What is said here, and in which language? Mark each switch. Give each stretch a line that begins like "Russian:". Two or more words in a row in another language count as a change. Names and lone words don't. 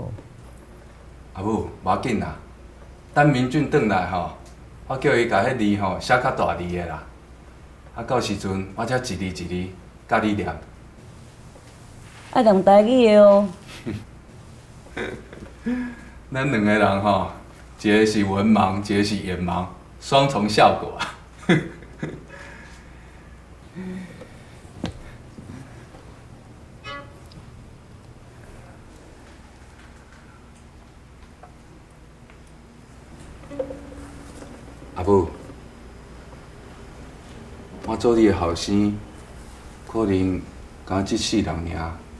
Min Nan Chinese: 阿母，无要紧啦，等明俊转来吼，我叫伊甲迄字吼写较大字的啦。啊，到时阵我才一字一字教你念。爱用台语的哦。咱两个人吼，一个是文盲，一个是眼盲，双重效果。阿母，我做你的后生，可能敢一世人尔。